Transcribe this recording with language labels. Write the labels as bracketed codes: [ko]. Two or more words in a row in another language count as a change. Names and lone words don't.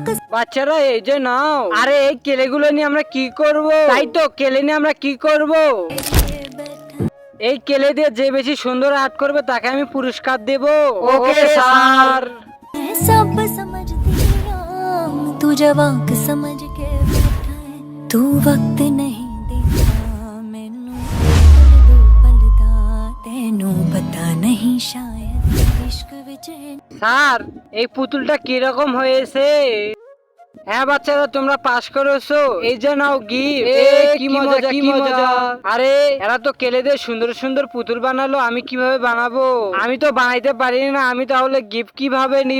[bn] বাচ্চারা এই যে নাও। আরে এই কেলেগুলো নিয়ে আমরা কি করব? তাই তো, কেলে নিয়ে আমরা কি করব? এই কেলে দিয়ে যে বেশি সুন্দর আর্ট করবে তাকে আমি পুরস্কার দেব। ওকে স্যার। [pa] ਸਬ ਸਮਝਤੀ ਹੂੰ ਤੂ ਜਵਾਕ ਸਮਝ ਕੇ ਬੈਠਾ ਹੈ ਤੂ ਵਕਤ ਨਹੀਂ ਦੇਤਾ ਮੈਨੂ ਦੋ ਪਲਦਾ ਤੇਨੂ ਪਤਾ ਨਹੀਂ ਸ਼ਾਇਦ ਇਸ਼ਕ ਵਿਚ ਹੈ [bn] স্যার এই পুতুলটা কিরকম হয়েছে? হ্যাঁ বাচ্চারা, তোমরা পাস করেছো, এই যে নাও গিফট। কি মজা কি মজা। আরে এরা তো কেলে দিয়ে সুন্দর সুন্দর পুতুল বানালো, আমি কিভাবে বানাবো? আমি তো বানাইতে পারি না, আমি তাহলে গিফট কিভাবে নিব?